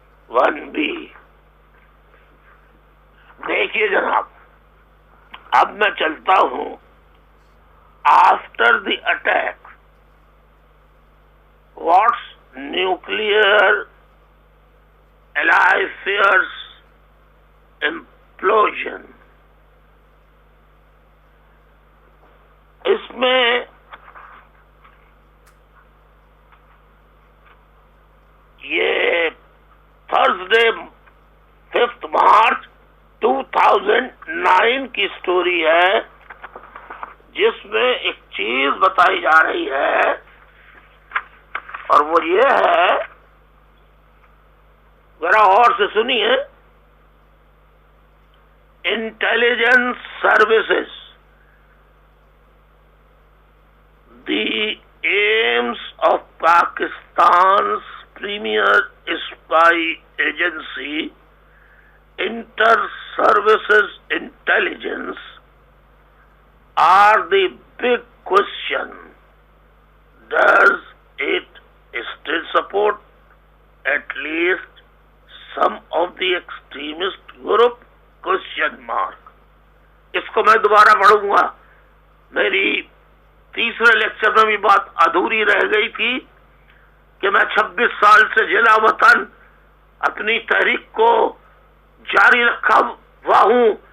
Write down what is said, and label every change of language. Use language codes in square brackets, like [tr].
[ur] 1B دیکھیے جناب، اب میں چلتا ہوں. [en] After the attack what's nuclear ally fears implosion. [ur] اس میں یہ تھرسڈے 5 مارچ 2009 کی سٹوری ہے، جس میں ایک چیز بتائی جا رہی ہے اور وہ یہ ہے، ذرا اور سے سنیے، [en] intelligence services. The aims of Pakistan's premier spy agency, Inter-Services Intelligence, are the big question. Does it still support at least some of the extremist group? Question mark. [ur] اس کو میں دوبارہ پڑھوں گا. میری تیسرے لیکچر میں بھی بات ادھوری رہ گئی تھی کہ میں 26 سال سے جلا وطن اپنی تحریک کو جاری رکھا ہوا ہوں.